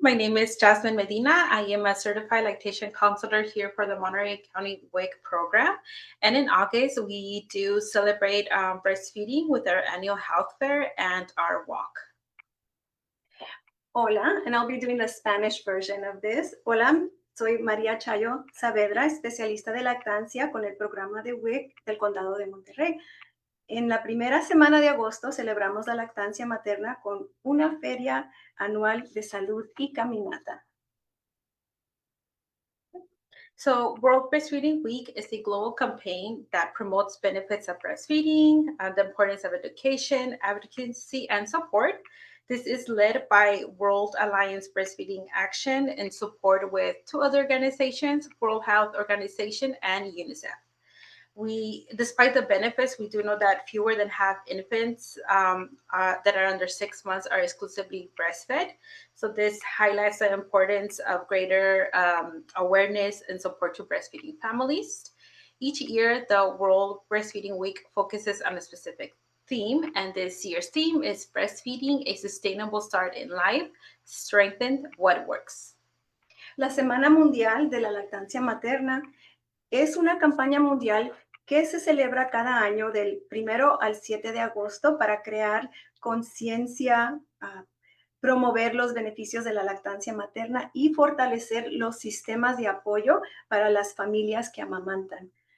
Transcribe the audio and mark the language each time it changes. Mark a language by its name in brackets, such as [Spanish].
[English] My name is Jazmin Medina. I am a certified lactation counselor here for the Monterey County WIC program. And in August, we do celebrate breastfeeding with our annual health fair and our walk. Hola, and I'll be doing the Spanish version of this. [Spanish] Hola, soy María Chayo Saavedra, especialista de lactancia con el programa de WIC del Condado de Monterrey. En la primera semana de agosto celebramos la lactancia materna con una feria anual de salud y caminata. [English] So World Breastfeeding Week is the global campaign that promotes benefits of breastfeeding, the importance of education, advocacy, and support. This is led by World Alliance Breastfeeding Action in support with two other organizations, World Health Organization and UNICEF. Despite the benefits, we do know that fewer than half infants that are under 6 months are exclusively breastfed. So this highlights the importance of greater awareness and support to breastfeeding families. Each year, the World Breastfeeding Week focuses on a specific theme, and this year's theme is Breastfeeding, a Sustainable Start in Life, Strengthen What Works. [Spanish] La Semana Mundial de la Lactancia Materna es una campaña mundial que se celebra cada año del 1 al 7 de agosto para crear conciencia, promover los beneficios de la lactancia materna y fortalecer los sistemas de apoyo para las familias que amamantan.